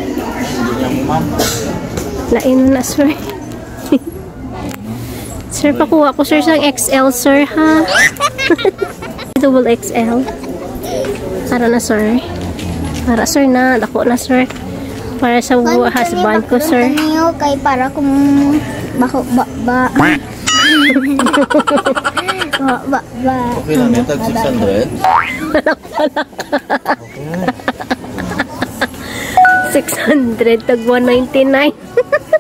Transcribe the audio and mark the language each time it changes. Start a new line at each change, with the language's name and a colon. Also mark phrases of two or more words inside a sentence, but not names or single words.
Hiligaynon: Lain na sir. Sir, pakuha ko sir sa XL sir ha. Double XL. Para na sir. Para sir na. Dako na sir. Para sa husband ko sir. Kay para kung Okay lang, may tag 600. 600 tag 199.